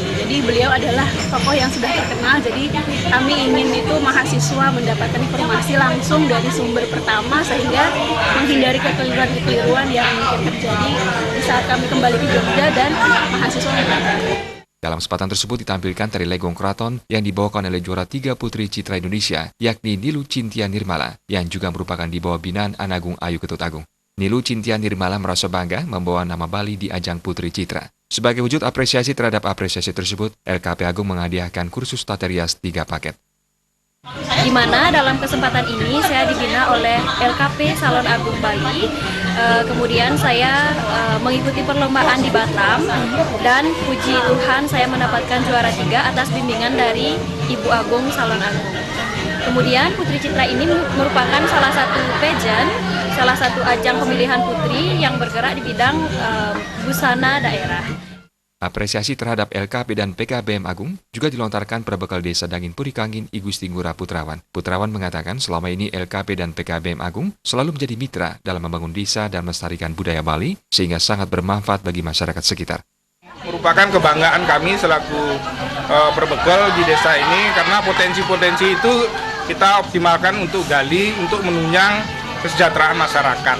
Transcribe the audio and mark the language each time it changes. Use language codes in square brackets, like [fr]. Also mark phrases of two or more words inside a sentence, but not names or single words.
[id] Jadi beliau adalah tokoh yang sudah terkenal, jadi kami ingin itu mahasiswa mendapatkan informasi langsung dari sumber pertama sehingga menghindari kekeliruan-kekeliruan yang mungkin terjadi di saat kami kembali ke Jogja dan mahasiswa mengatakan. Dalam kesempatan tersebut ditampilkan tari legong keraton yang dibawakan oleh juara 3 Putri Citra Indonesia, yakni Nilu Cintia Nirmala, yang juga merupakan di bawah binaan Ana Agung Ayu Ketut Agung. Nilu Cintia Nirmala merasa bangga membawa nama Bali di ajang Putri Citra. Sebagai wujud apresiasi terhadap apresiasi tersebut, LKP Agung menghadiahkan kursus Tata Rias 3 paket. Di mana dalam kesempatan ini saya dibina oleh LKP Salon Agung Bali. Kemudian saya mengikuti perlombaan di Batam dan puji Tuhan saya mendapatkan juara 3 atas bimbingan dari Ibu Agung Salon Agung. Kemudian Putri Citra ini merupakan salah satu pageant, salah satu ajang pemilihan putri yang bergerak di bidang busana daerah. Apresiasi terhadap LKP dan PKBM Agung juga dilontarkan Perbekal Desa Dangin Purikangin I Gusti Ngurah Putrawan. Putrawan mengatakan selama ini LKP dan PKBM Agung selalu menjadi mitra dalam membangun desa dan melestarikan budaya Bali sehingga sangat bermanfaat bagi masyarakat sekitar. Merupakan kebanggaan kami selaku perbekal di desa ini karena potensi-potensi itu kita optimalkan untuk gali, untuk menunjang kesejahteraan masyarakat.